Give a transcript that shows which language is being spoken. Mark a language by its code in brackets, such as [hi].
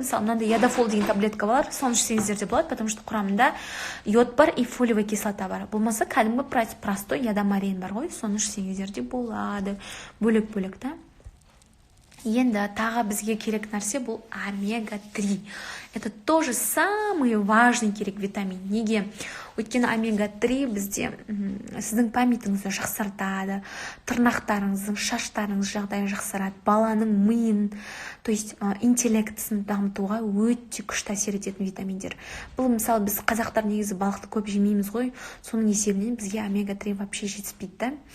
[kk] Мысалы, мынандай ядофол деген таблетка бар, соны ішсеңіздер де болады, [ru] потому что [kk] құрамында йод бар [ru] и фолиевая кислота [kk] бар. Болмаса, кәдімгі [ru] простой [kk] ядомарин бар ғой, соны ішсеңіздер де болады. Бөлек-бөлек, да? Енді тағы бізге керек нәрсе бұл омега-3. [ru] Это тоже самый важный [kk] керек [ru] витамин. [kk] Неге? Өйткені омега-3 бізде сіздің памятіңізді жақсартады, тырнақтарыңыздың, шаштарыңыз жағдайы жақсарады, баланың миын, то есть интеллектісін дамытуға өте күшті әсер ететін витаминдер. Бұл мысалы біз қазақтар негізі балықты көп жемейміз ғой, соның есебінен бізге омега-3 [ru] вообще [kk] жетіспейді.